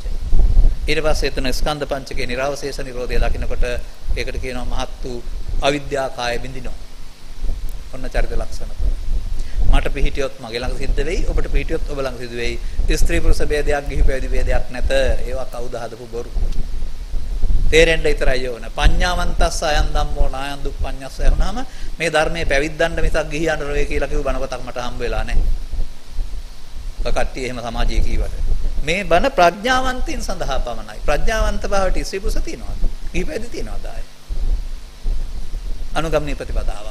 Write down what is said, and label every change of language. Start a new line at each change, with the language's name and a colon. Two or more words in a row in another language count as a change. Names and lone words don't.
Sinhala: ඊට පස්සේ එතන ස්කන්ධ පංචකේ නිරවශේෂ නිරෝධය දකින්නකොට ඒකට කියනවා මහත් වූ අවිද්‍යා කාය බින්දිනවා. ඔන්න චරිත ලක්ෂණ තුන. මට පිහිටියොත් මගේ ළඟ සිද්ධ වෙයි. ඔබට පිහිටියොත් ඔබ ළඟ සිද්ධ වෙයි. ස්ත්‍රී පුරුෂ ભેදයක් ගිහි පැවිදි ભેදයක් නැත. ඒවා කවුද හදපු බොරු. තේරෙන්න විතරයි ඕන.
Pali: පඤ්ඤාවන්තස්ස අයන් ධම්මෝ නායන් දුප්පඤ්ඤස්ස
Sinhala: යනවාම මේ ධර්මයේ පැවිද්දන්න මිසක් ගිහියන්ට නෙවෙයි කියලා කිව්ව බණපතක් මට හම්බ වෙලා නැහැ. ඔය කට්ටිය එහෙම සමාජයේ කීවට. මේ බණ ප්‍රඥාවන්තයින් සඳහා පමණයි. ප්‍රඥාවන්ත භාවයට ස්ත්‍රී පුරුෂ තියනවාද? ගිහි පැවිදි තියනවාද ආයේ? අනුගමනීය ප්‍රතිපදාවක්.